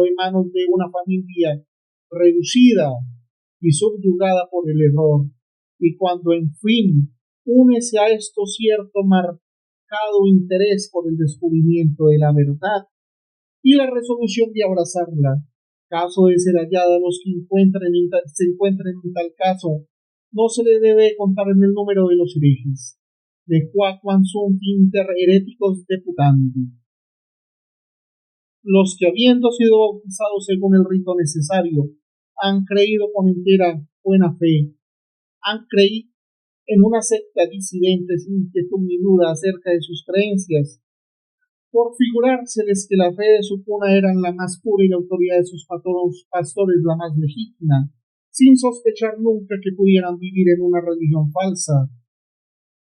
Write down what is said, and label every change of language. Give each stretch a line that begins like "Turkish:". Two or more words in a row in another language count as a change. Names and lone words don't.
Spanish: de manos de una familia reducida y subyugada por el error, y cuando en fin únese a esto cierto marcado interés por el descubrimiento de la verdad y la resolución de abrazarla, caso de ser hallada los que se encuentren en tal caso, no se le debe contar en el número de los herejes,
Latin: de quaquam sunt inter hereticos deputandi.
Spanish: Los que habiendo sido bautizados según el rito necesario, han creído con entera buena fe, han creído en una secta disidente sin inquietud ni duda acerca de sus creencias, por figurárseles que la fe de su cuna era la más pura y la autoridad de sus pastores la más legítima, sin sospechar nunca que pudieran vivir en una religión falsa.